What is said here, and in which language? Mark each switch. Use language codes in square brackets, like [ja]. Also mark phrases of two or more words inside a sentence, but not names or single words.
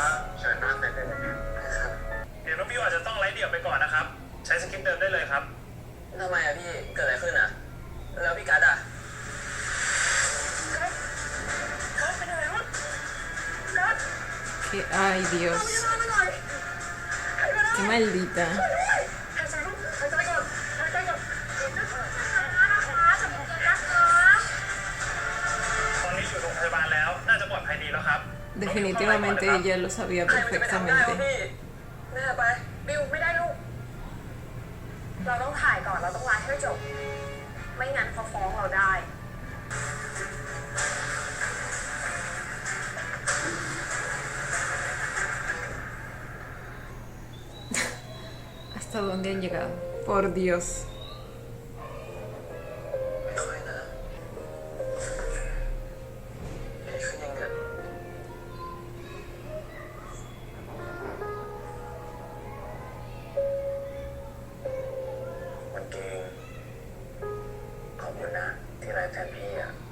[th] เชิญนั่งได้เลยนะครับเดี๋ยวน้องบิวอาจจะต้องไลฟ์เดี่ยวไปก่อนนะครับใช้สคริปต์เดิมได้เลยครับทำไมอะพี่เกิดอะไรขึ้นอะแล้วพี่กัดอะกัดเป็นอะไรวะกัด [es] Que, ay Dios, qué maldita. [th] ตอนนี้อยู่โรงพยาบาลแล้วน่าจะปลอดภัยดีแล้วครับ [es] Definitivamente ella lo sabía perfectamente. [th] แม่ไปบิวไม่ได้ลูกเราต้องถ่ายก่อนเราต้องไลฟ์ให้จบไม่งั้นเขาฟ้องเราได้ [es] ¿Hasta dónde han llegado? Por Dios. [th] ไม่ค่อยนะดีขึ้นยังไงมันเก่งขอบคุณนะที่ไลฟ์แทนพี่อะ